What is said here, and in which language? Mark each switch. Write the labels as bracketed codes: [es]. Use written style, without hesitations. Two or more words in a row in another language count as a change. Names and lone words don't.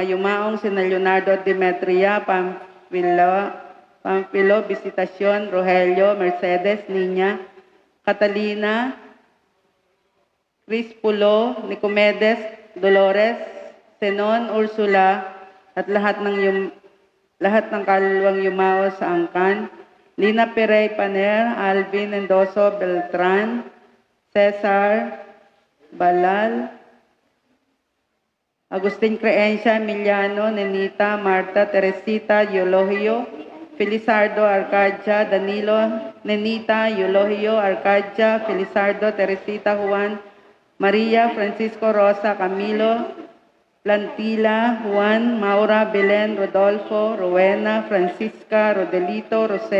[tl] yumaong sina Leonardo Demetria, Pampilo, Visitacion, Rogelio, Mercedes, Niña, Catalina, Chris Pulo, Nicomedes, Dolores, Senon, Ursula, at lahat ng kaluluwang yumao sa angkan, Lina Perey Paner, Alvin Endoso Beltran, Cesar Balal, Agustin Creencia, Emiliano, Nenita, Marta, Teresita, Eulogio, Felizardo, Arcadia, Danilo, Nenita, Eulogio, Arcadia, Felizardo, Teresita, Juan, Maria, Francisco, Rosa, Camilo, Plantila, Juan, Maura, Belen, Rodolfo, Rowena, Francisca, Rodelito,